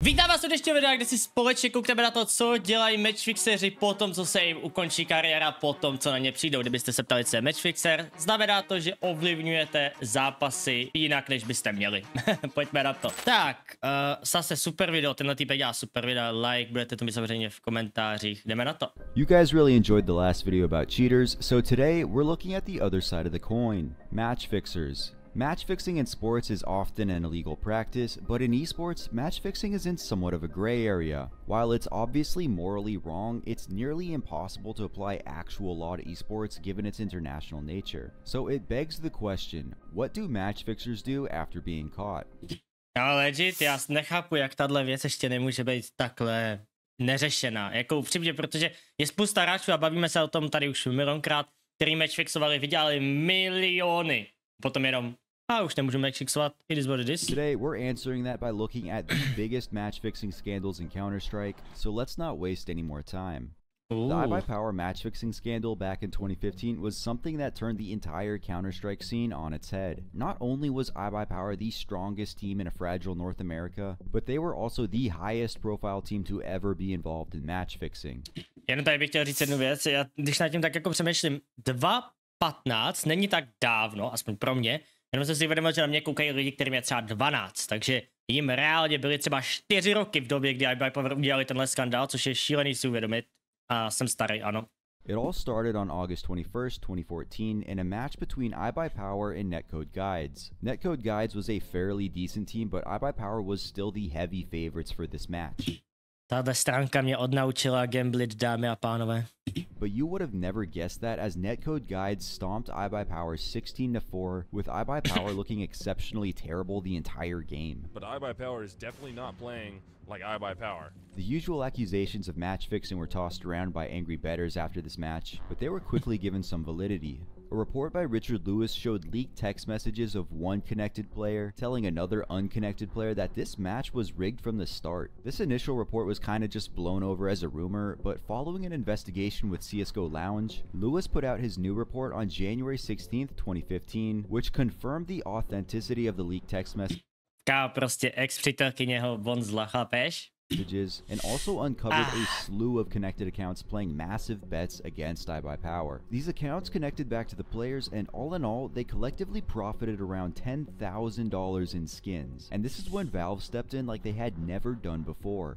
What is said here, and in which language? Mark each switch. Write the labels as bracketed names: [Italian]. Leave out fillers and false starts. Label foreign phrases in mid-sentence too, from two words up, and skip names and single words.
[Czech] Vítám vás u dnešního videa, kde si společně koukneme na to, co dělají matchfixeři po tom, co se jim ukončí kariéra, po tom, co na ně přijdou. Kdybyste se ptali, co je matchfixer, znamená to, že ovlivňujete zápasy jinak, než byste měli. Pojďme na to. Tak, zase super video, tenhle týpek dělá super video, like, budete to mít samozřejmě v komentářích, jdeme na to. [English] You guys really enjoyed the last video about cheaters, so today we're looking at the other side of the coin, matchfixers. Match fixing in sports is often an illegal practice, but in esports, match fixing is in somewhat of a gray area. While it's obviously morally wrong, it's nearly impossible to apply actual law to esports given its international nature. So it begs the question, what do match fixers do after being caught? [Czech] No legit, já nechápu, jak tahle věc ještě nemůže být takhle neřešená. Jako upřímně, protože je spousta hráčů a bavíme se o tom tady už milionkrát, který matchfixovali, vydělali miliony. Potom jenom a už nemůžeme matchfixovat, [English] it is what it is. Today we're answering that by looking at the biggest match fixing scandals in Counter-Strike, so let's not waste any more time. Ooh. The iBuyPower match fixing scandal back in 2015 was something that turned the entire Counter-Strike scene on its head. Not only was iBuyPower the strongest team in a fragile North America, but they were also the highest profile team to ever be involved in match fixing. [Czech] Jenom tady bych chtěl říct jednu věc, já když nad tím tak jako přemýšlím, 2015 není tak dávno, aspoň pro mě, jenom jsem si uvědomil, že na mě koukají lidi, kterým je třeba 12, takže jim reálně byly třeba 4 roky v době, kdy iBuyPower udělali tenhle skandál, což je šílený si uvědomit. A jsem starý, ano. [English] It all started on August 21st, 2014 in a match between iBuyPower and Netcode Guides. Netcode Guides was a fairly decent team, but iBuyPower was still the heavy favorites for this match. [Czech] Tahle stránka mě odnaučila gamblit, dámy a pánové. [English] But you would have never guessed that, as Netcode Guides stomped iBuyPower 16-4, with iBuyPower looking exceptionally terrible the entire game. But iBuyPower is definitely not playing like iBuyPower. The usual accusations of match fixing were tossed around by angry bettors after this match, but they were quickly given some validity. A report by Richard Lewis showed leaked text messages of one connected player telling another unconnected player that this match was rigged from the start. This initial report was kinda just blown over as a rumor, but following an investigation with CSGO Lounge, Lewis put out his new report on January 16th, 2015, which confirmed the authenticity of the leaked text messages [Czech] Prostě ex-přítelkyně ho von zla, chápeš? [English] and also uncovered a slew of connected accounts playing massive bets against iBuyPower. These accounts connected back to the players, and all in all, they collectively profited around $10,000 in skins. And this is when Valve stepped in like they had never done before.